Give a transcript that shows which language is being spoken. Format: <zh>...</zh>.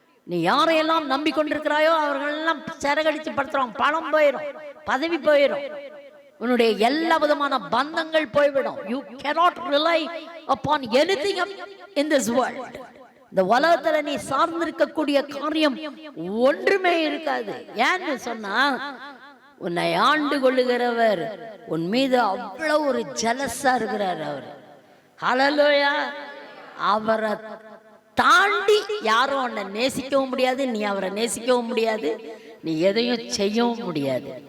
<ta>நீ யாரையெல்லாம் நம்பிக்கொண்டிருக்கிறாயோ அவர்கள் எல்லாம் சிறகடிச்சு படுத்துறாங்க. பணம் போயிடும், பதவி போயிடும், உன்னுடைய எல்லா விதமான பந்தங்கள் போய்விடும்.</ta> <en>You cannot rely upon anything in this world.</en> <ta>இந்த உலகத்துல நீ சார்ந்திருக்கக்கூடிய காரியம் ஒன்றுமே இருக்காது. ஏன்னு சொன்னா உன்னை ஆண்டு கொள்ளுகிறவர் உன் மீது அவ்வளவு ஒரு ஜலஸா இருக்கிறார் அவர். ஹல்லேலூயா. அவரை தாண்டி யாரும் உன்னை நேசிக்கவும் முடியாது, நீ அவரை நேசிக்கவும் முடியாது, நீ எதையும் செய்யவும் முடியாது.</ta>